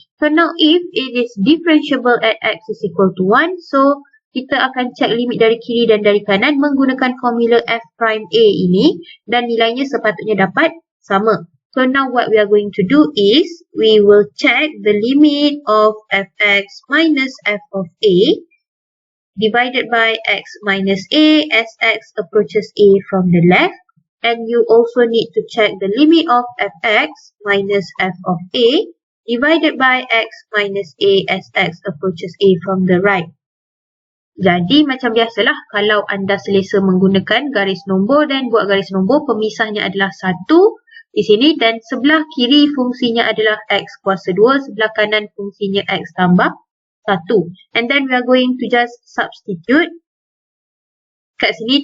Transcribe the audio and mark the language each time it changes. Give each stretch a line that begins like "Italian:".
English: So now if it is differentiable at x is equal to 1,
Malay: so kita akan check limit dari kiri dan dari kanan menggunakan formula f prime a ini dan nilainya sepatutnya dapat sama.
English: So now what we are going to do is we will check the limit of fx minus f of a divided by x minus a as x approaches a from the left, and you also need to check the limit of fx minus f of a divided by x minus a as x approaches a from the right.
Malay: Jadi macam biasalah, kalau anda selesa menggunakan garis nombor dan buat garis nombor, pemisahnya adalah 1 di sini dan sebelah kiri fungsinya adalah x kuasa 2, sebelah kanan fungsinya x tambah 1.
English: And then we are going to just substitute
Malay: kat sini.